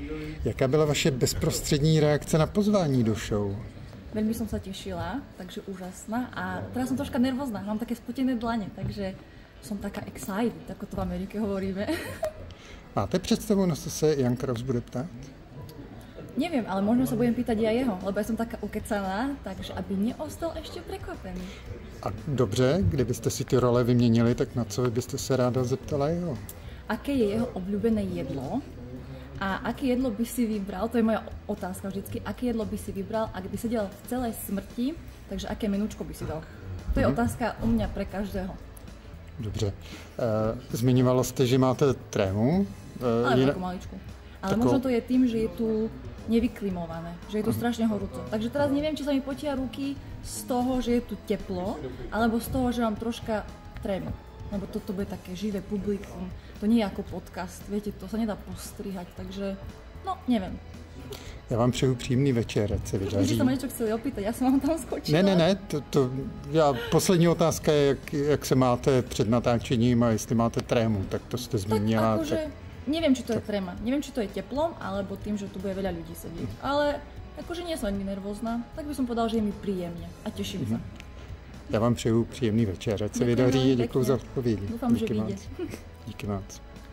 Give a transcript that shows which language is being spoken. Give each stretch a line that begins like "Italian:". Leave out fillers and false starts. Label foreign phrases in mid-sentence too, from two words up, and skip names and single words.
Czech: Jaká byla vaše bezprostřední reakce na pozvání do show?
Slovak: Veľmi som sa tešila, takže úžasná. A teraz som troška nervózna, mám také spotené dlane, takže som taká excited, ako to v Amerike hovoríme.
Czech: Máte představu, na co se Jan Kraus bude ptát?
Slovak: Neviem, ale možno sa budem pýtať ja jeho, lebo ja som taká ukecaná, takže aby neostal ešte prekvapený.
Czech: A dobře, kdybyste si ty role vyměnili, tak na co byste se ráda zeptala jeho?
Slovak: Aké je jeho obľúbené jedlo? A aké jedlo by si vybral, to je moja otázka vždycky, aké jedlo by si vybral, ak by sedel v celej smrti, takže aké menúčko by si dal? To je otázka u mňa pre každého.
Czech: Dobře. Zmiňovala jste, že máte trému.
Slovak: Ale takú maličku. Ale možno to je tým, že je tu nevyklimované, že je tu strašne horúco. Takže teraz neviem, či sa mi potia ruky z toho, že je tu teplo, alebo z toho, že mám troška trému. Lebo toto bude také živé publikum. To nie je ako podcast, viete, to sa nedá postrihať, takže no, neviem.
Czech: Já vám přeju příjemný večer, ať se vydaří.
Slovak: Vy ste sa ma niečo chceli opýtať, ja som vám tam skočila.
Czech: Ne, poslední otázka je, jak se máte před natáčením a jestli máte trému, tak to jste zmínila.
Slovak: Tak akože, neviem, či to je tréma, neviem, či to je teplom, alebo tým, že tu bude veľa ľudí sedieť. Ale akože nie som ani nervózna, tak by som povedal, že je mi príjemne a teším sa.
Czech: Já vám přeju příjemný večer, ať se vydaří, děkuji za odpovědi. Doufám, že vyjde. Díky moc.